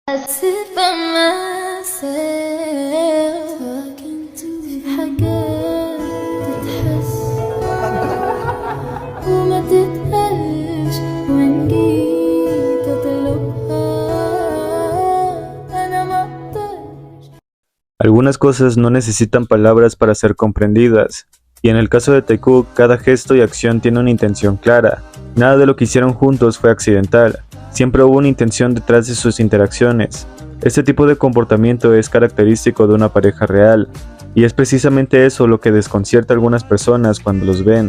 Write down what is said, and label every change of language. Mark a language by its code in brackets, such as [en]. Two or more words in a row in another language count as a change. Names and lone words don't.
[en] sit by myself [ar] في حاجات تتحس وما تتقالش وإن جيت أطلبها أنا مقدرش. [es] Algunas cosas no necesitan palabras para ser comprendidas, y en el caso de Taekook, cada gesto y acción tiene una intención clara. Nada de lo que hicieron juntos fue accidental, siempre hubo una intención detrás de sus interacciones. Este tipo de comportamiento es característico de una pareja real, y es precisamente eso lo que desconcierta a algunas personas cuando los ven.